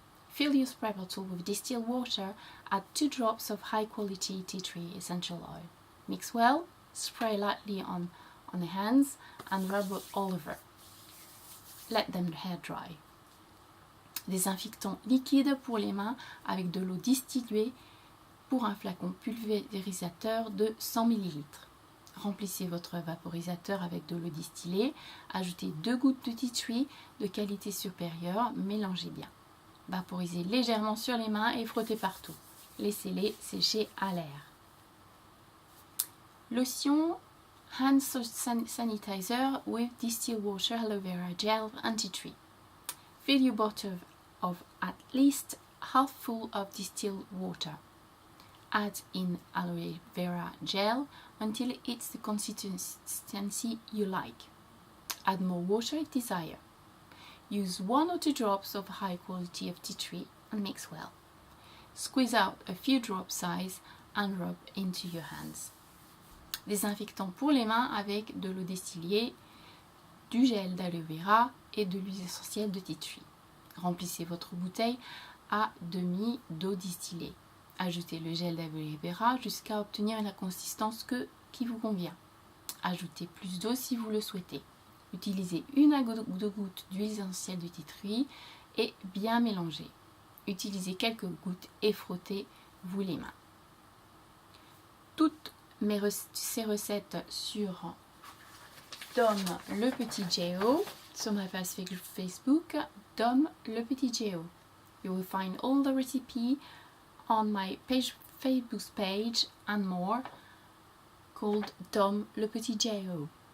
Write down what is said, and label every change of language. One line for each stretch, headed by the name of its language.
English: Fill your spray bottle with distilled water, add 2 drops of high quality tea tree essential oil. Mix well, spray lightly on the hands and rub all over. Let them hair dry.
French: Désinfectant liquide pour les mains avec de l'eau distillée pour un flacon pulvérisateur de 100 ml. Remplissez votre vaporisateur avec de l'eau distillée, ajoutez 2 gouttes de tea tree de qualité supérieure, mélangez bien. Vaporisez légèrement sur les mains et frottez partout. Laissez-les sécher à l'air.
English: Lotion hand sanitizer with distilled water, aloe vera gel and tea tree. Fill your bottle of at least half full of distilled water. Add in aloe vera gel until it's the consistency you like. Add more water if desired. Use 1 or 2 drops of high quality of tea tree and mix well. Squeeze out a few drop size and rub into your hands.
French: Désinfectant pour les mains avec de l'eau distillée, du gel d'aloe vera et de l'huile essentielle de tea tree. Remplissez votre bouteille à demi d'eau distillée. Ajoutez le gel d'aloe vera jusqu'à obtenir la consistance qui vous convient. Ajoutez plus d'eau si vous le souhaitez. Utilisez 1 à 2 gouttes d'huile essentielle de tea tree et bien mélanger. Utilisez quelques gouttes et frottez-vous les mains. Toutes ces recettes sur Dom le petit J.O. sur ma page Facebook Dom le petit J.O.
English: You will find all the recipe on my Facebook page and more called Dom le petit J.O.